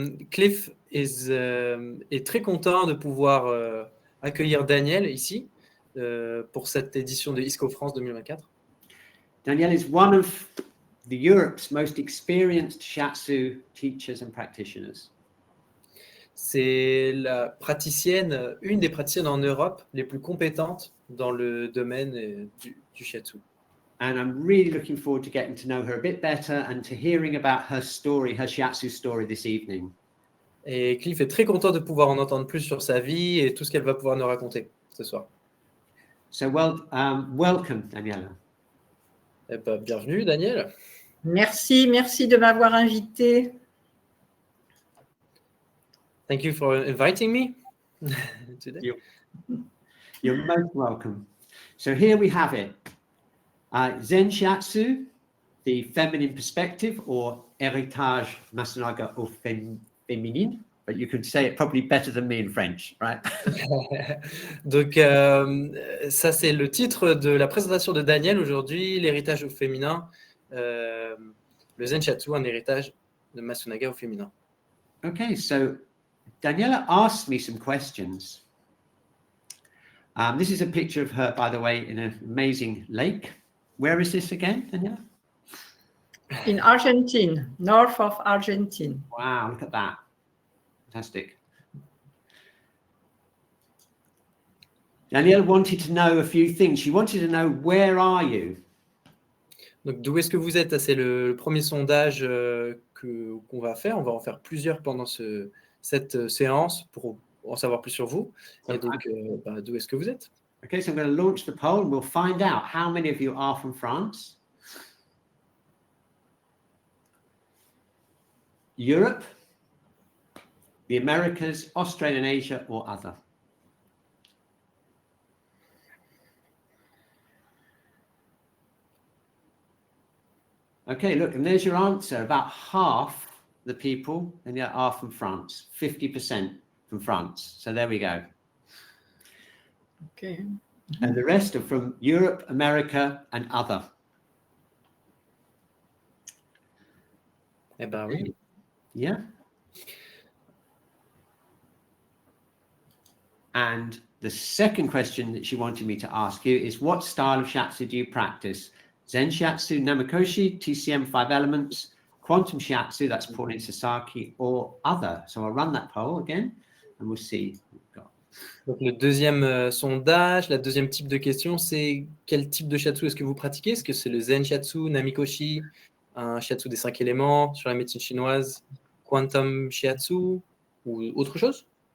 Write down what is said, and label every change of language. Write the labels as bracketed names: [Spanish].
[French] Cliff est très content de pouvoir accueillir Danielle ici pour cette édition de ISCO France 2024. [English] Danielle is one of Europe's most experienced shiatsu teachers and practitioners. [French] C'est une des praticiennes en Europe les plus compétentes dans le domaine du shiatsu. [English] And I'm really looking forward to getting to know her a bit better and to hearing about her story, her shiatsu story this evening. [French] Et Cliff est très content de pouvoir en entendre plus sur sa vie et tout ce qu'elle va pouvoir nous raconter ce soir. [English] So welcome, Danielle. [French] Eh ben, bienvenue, Danielle. Merci de m'avoir invité. [English] Thank you for inviting me today. You're most welcome. So here we have it. Zen Shiatsu, the feminine perspective, or [French] héritage Masunaga au féminin, [English] but you could say it probably better than me in French, right? [French] Donc, ça, c'est le titre de la présentation de Danielle aujourd'hui, l'héritage au féminin, le Zen Shiatsu, un héritage de Masunaga au féminin. [English] Okay, so Daniela asked me some questions. This is a picture of her, by the way, in an amazing lake. Where is this again, Daniela? In Argentine, north of Argentine. Wow, look at that. Fantastic. Danielle wanted to know a few things. She wanted to know, where are you? [French] Donc, d'où est-ce que vous êtes? C'est le premier sondage qu'on va faire. On va en faire plusieurs pendant cette séance pour en savoir plus sur vous. Et donc, d'où est-ce que vous êtes? [English] Okay, so I'm going to launch the poll and we'll find out how many of you are from France, Europe, the Americas, Australia and Asia, or other. Okay, look, and there's your answer. About half the people are from France, 50% from France. So there we go. Okay. And the rest are from Europe, America, and other. [French] Eh ben oui. [English] Yeah. And the second question that she wanted me to ask you is, what style of shiatsu do you practice? Zen shiatsu, Namakoshi, TCM 5 elements, quantum shiatsu, that's Pauline Sasaki, or other. So I'll run that poll again and we'll see what we've got. [French] Donc, le deuxième sondage, la deuxième type de question, c'est quel type de shiatsu est-ce que vous pratiquez? Est-ce que c'est le Zen shiatsu, Namikoshi, un shiatsu des 5 éléments sur la médecine chinoise, quantum shiatsu ou autre chose?